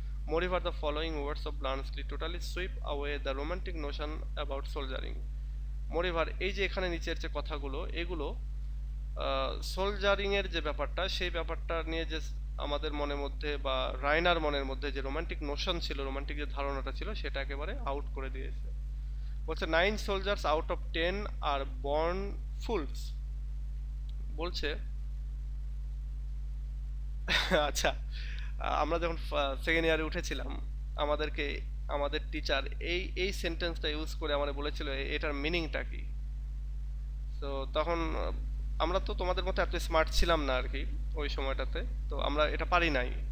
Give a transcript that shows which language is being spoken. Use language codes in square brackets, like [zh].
[en] Moreover, the following words of Blanchely totally sweep away the romantic notion about soldiering. [bn] Moreover, এই যে এখানে নিচের যে কথাগুলো, এগুলো সোলজারিং এর যে ব্যাপারটা, সেই ব্যাপারটা নিয়ে যে আমাদের মনের মধ্যে বা রাইনার মনের মধ্যে যে রোমান্টিক নোশন ছিল, রোমান্টিক যে ধারণাটা ছিল, সেটা একেবারে আউট করে দিয়েছে। বলছে [en] 9 soldiers out of 10 are born fools। [bn] বলছে আচ্ছা, আমরা যখন সেকেন্ড ইয়ারে উঠেছিলাম আমাদেরকে আমাদের টিচার এই সেন্টেন্সটা ইউজ করে আমাদের বলেছিল এটার মিনিংটা কি। তো তখন আমরা তো তোমাদের মতো এত স্মার্ট ছিলাম না আর কি ওই সময়টাতে, তো আমরা এটা পারি নাই।